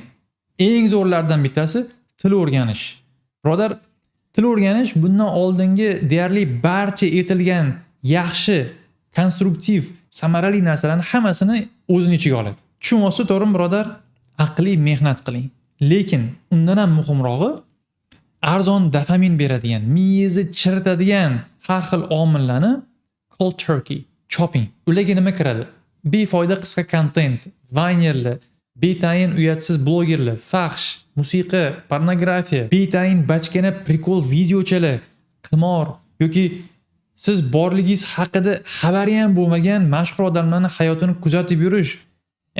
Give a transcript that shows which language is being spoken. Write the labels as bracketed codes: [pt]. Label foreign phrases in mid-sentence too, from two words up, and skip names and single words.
[uz] Eng zo'rlardan bittasi til o'rganish. Birodar, til o'rganish bundan oldingi deyarli barcha aytilgan yaxshi, konstruktiv, samarali narsalarni hammasini o'zini ichiga oladi. Tushunmoqchi, to'g'rimi, birodar? Aqliy mehnat qiling. Lekin undan ham muhimrog'i arzon dopamin beradigan, miyangizni chiritadigan har xil omillarni [en] cold turkey, [uz] chopping. Ularga nima kiradi? Befoyda qisqa kontent, vaynerlar, betayin uyatsiz blogerlar, fahsh, musiqa, pornografiya, betayin bachkana prikol videochalar, qimor yoki siz borligingiz haqida xabari ham bo'lmagan mashhur odamlarning hayotini kuzatib yurish.